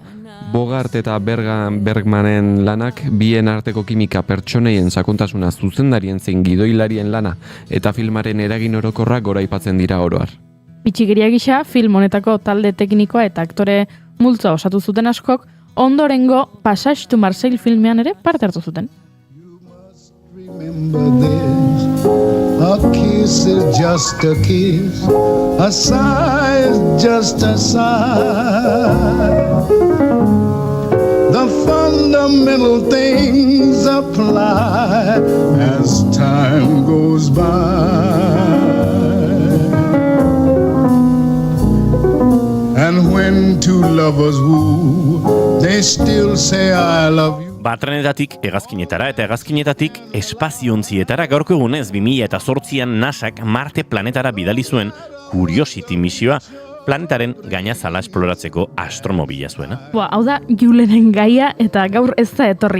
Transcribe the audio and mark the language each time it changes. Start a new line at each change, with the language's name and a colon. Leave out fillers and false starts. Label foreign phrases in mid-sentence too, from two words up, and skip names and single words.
Basque: Bogart eta Bergmanen lanak bien arteko kimika pertsoneien sakontasuna zuzendarien zein gidoilarien lana eta filmaren eragin orokorra goraipatzen dira oro har. Bitxigeria gisa, film honetako talde teknikoa eta aktore multzoa osatu zuten askok, ondorengo Passage to Marseille filmean ere parte hartu zuten.
English: Remember this, a kiss is just a kiss, a sigh is just a sigh. The fundamental things apply as time goes by. And when two lovers woo, they still say I love you.
Basque: Trenetatik hegazkinetara eta hegazkinetatik espaziontzietara gaurko egunez 2008an NASAk Marte planetara bidali zuen Curiosity misioa, planetaren gainazala esploratzeko astromobila zuena. Hau da Julenen gaia eta gaur ez da etorri.